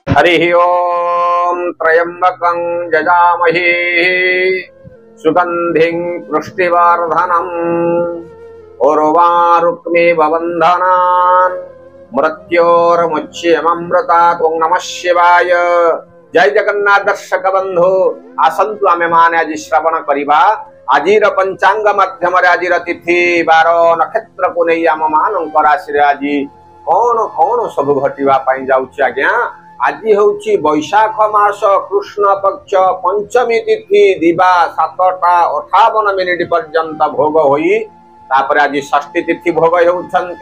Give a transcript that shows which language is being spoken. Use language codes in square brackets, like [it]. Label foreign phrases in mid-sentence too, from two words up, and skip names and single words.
[sa] हरिः ओं त्र्यंबकं यजामहे सुगंधिं पुष्टिवर्धनम् उर्वारुक्मिव बन्धनान् मृत्योर्मुच्यममृतात्। ओं नमः शिवाय। [or] ଜୟ ଜଗନ୍ନାଥ ଦର୍ଶକ ବନ୍ଧୁ ଆସନ୍ତୁ ଆମେ ମାନେ ଆଜ ଶ୍ରବଣ କରିବା ଆଜିର ପଞ୍ଚାଙ୍ଗ ମାଧ୍ୟମ ରେ ଆଜିର ତିଥି 12 ନକ୍ଷତ୍ର କୁ ନେଇ ଆମ ମାନଙ୍କର ରାଶି ରେ ଆଜି କେଉଁ କେଉଁ ସବୁ ଘଟିବା ପାଇଁ ଯାଉଛି। ଆଜ୍ଞା ଆଜ ହେଉଛି ବୈଶାଖ ମାସ କୃଷ୍ଣ ପକ୍ଷ ପଞ୍ଚମୀ ତିଥି ଦିବା 7:58 ପର୍ଯ୍ୟନ୍ତ ଭୋଗ ହୋଇ ତାପର ଆଜ ଷଷ୍ଠୀ ତିଥି ଭୋଗ ହେଉଛନ୍ତି।